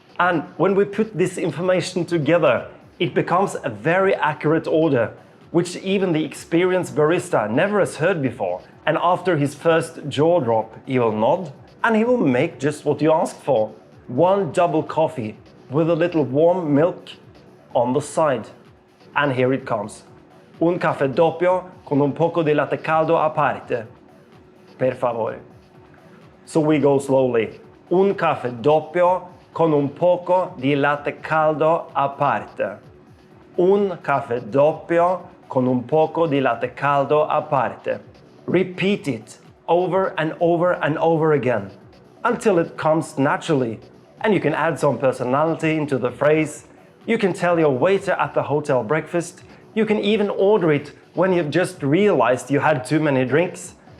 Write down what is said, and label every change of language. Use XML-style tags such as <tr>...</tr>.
<en>And when we put this information together, it becomes a very accurate order, which even the experienced barista never has heard before. And after his first jaw drop, he will nod and he will make just what you asked for. One double coffee with a little warm milk on the side. And here it comes.</en> <it>Un caffè doppio con un poco di latte caldo a parte. Per favore.</it> <en>So we go slowly.</en> <it>Un caffè doppio con un poco di latte caldo a parte. Un caffè doppio con un poco di latte caldo a parte.</it> <en>Repeat it over and over and over again until it comes naturally. And you can add some personality into the phrase. You can tell your waiter at the hotel breakfast. You can even order it when you've just realized you had too many drinks.</en>